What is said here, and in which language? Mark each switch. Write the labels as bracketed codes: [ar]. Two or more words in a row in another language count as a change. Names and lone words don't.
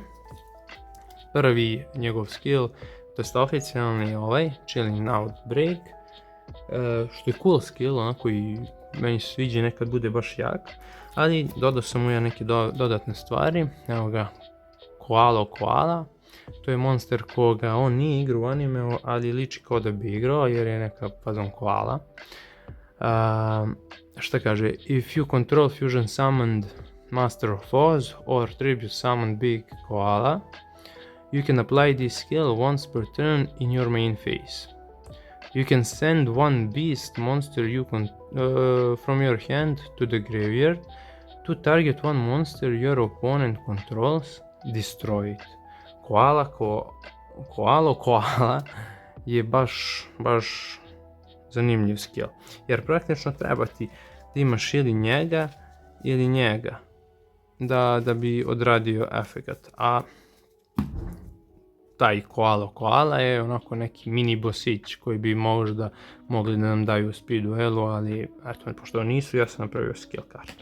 [sr] Prvi njegov skill, to je oficijalni ovaj, Chilling Outbreak, što je [en] cool skill, [sr] onako i meni se sviđa, nekad bude baš jak, ali dodao sam mu ja neke dodatne stvari. Evo ga, Koala. To je monster koga on nije igrao u animeu, ali liči kao da bi igrao jer je neka fazon koala. Šta kaže, [en] if you control fusion summoned Master of Oz or tribute summoned Big Koala, you can apply this skill once per turn in your main phase. You can send one beast monster from your hand to the graveyard to target one monster your opponent controls, destroy it. [sr] Koala je baš zanimljiv skill, jer praktično treba ti da imaš ili njega da bi odradio efekat, a taj koala je onako neki mini bossić koji bi možda mogli da nam daju speed duelu, ali eto, pošto nisu, ja sam napravio skill kartu.